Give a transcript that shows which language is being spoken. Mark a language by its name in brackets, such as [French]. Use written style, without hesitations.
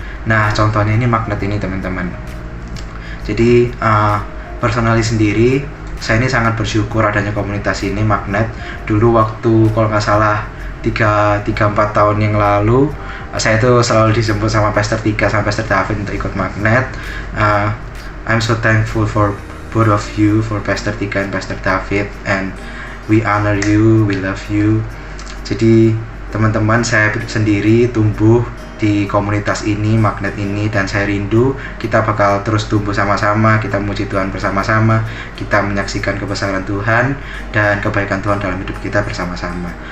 [Indonesian] Nah, contohnya ini magnet ini, teman-teman. Jadi personally sendiri, saya ini sangat bersyukur adanya komunitas ini, magnet. Dulu waktu kalau nggak salah 3-4 tahun yang lalu, saya itu selalu dijemput sama Pastor Tika sama Pastor David untuk ikut magnet. [English] I'm so thankful for both of you, for Pastor Tika and Pastor David, and we honor you, we love you. [Indonesian] Jadi teman-teman, saya sendiri tumbuh di komunitas ini, magnet ini, dan saya rindu kita bakal terus tumbuh sama-sama, kita memuji Tuhan bersama-sama, kita menyaksikan kebesaran Tuhan dan kebaikan Tuhan dalam hidup kita bersama-sama.